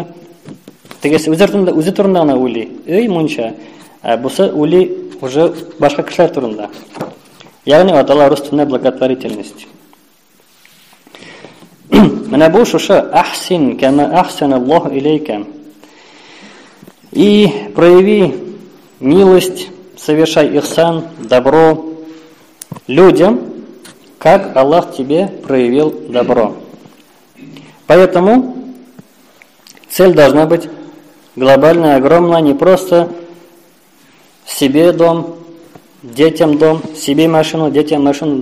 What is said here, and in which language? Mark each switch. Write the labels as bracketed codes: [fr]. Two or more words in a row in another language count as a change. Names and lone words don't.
[tt] Тегесе үзе турында гына уйлый. Өй мунча. А бусы уйлый уже башка кешеләр турында. Ягъни аталар өстенә благотворительность. Менә бу шушы [ar] أحسن كما أحسن الله إليك. [ru] И прояви милость, совершай ихсан, добро людям, как Аллах тебе проявил добро. Поэтому Цель должна быть глобальная, огромная, не просто себе дом, детям дом, себе машину, детям машину.